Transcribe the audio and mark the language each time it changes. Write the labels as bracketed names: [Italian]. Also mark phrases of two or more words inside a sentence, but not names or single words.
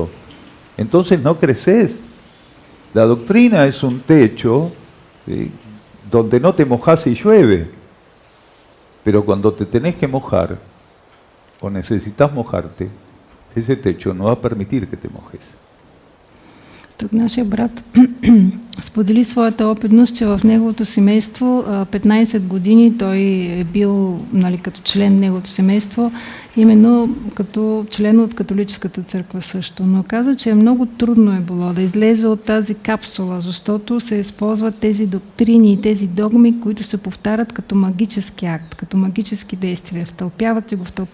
[Spanish] Entonces no creces. La doctrina es un techo donde no te mojás y llueve, pero cuando te tenés que mojar o necesitas mojarte, ese techo no va a permitir que te mojes. [Bulgarian] Тук нашия брат сподели своята опитност, че в неговото семейство 15 години той е бил като член на неговото семейство, именно като член от католическата църква също. Но казва, че много трудно е било да излезе от тази капсула, защото се използват тези доктрини и тези догми, които се повтарят като магически акт, като магически действия.